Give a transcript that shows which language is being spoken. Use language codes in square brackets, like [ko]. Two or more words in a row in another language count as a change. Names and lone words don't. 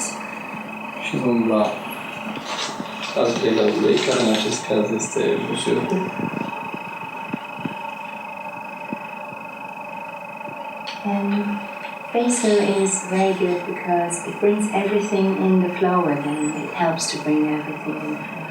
[ro] Și vom lua al treilea ulei, care în acest caz este busuiocul. [en] And basil is very good because it brings everything in the flow again. It helps to bring everything in the flow.